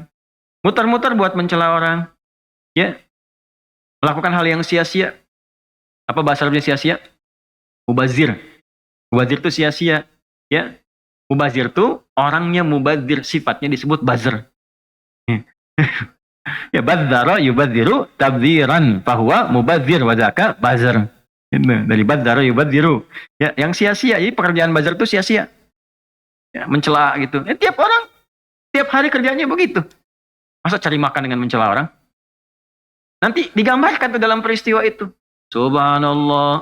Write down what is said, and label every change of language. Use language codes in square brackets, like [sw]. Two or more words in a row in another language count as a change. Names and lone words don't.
[id] Muter-muter buat mencela orang. Ya, melakukan hal yang sia-sia. Apa bahasa Arabnya sia-sia? Mubazir. Mubazir itu sia-sia. Ya, mubazir itu orangnya mubazir, sifatnya disebut buzzer. Ya, [ar] بذر يبذر تبذيرا فهو مبذر وذاك buzzer. [id] Dari [ar] بذر يبذر. [id] Ya, yang sia-sia. Jadi pekerjaan buzzer itu sia-sia. Ya, mencela gitu. Ya, tiap orang, tiap hari kerjanya begitu. Masa cari makan dengan mencela orang? Nanti digambarkan tuh dalam peristiwa itu. Subhanallah.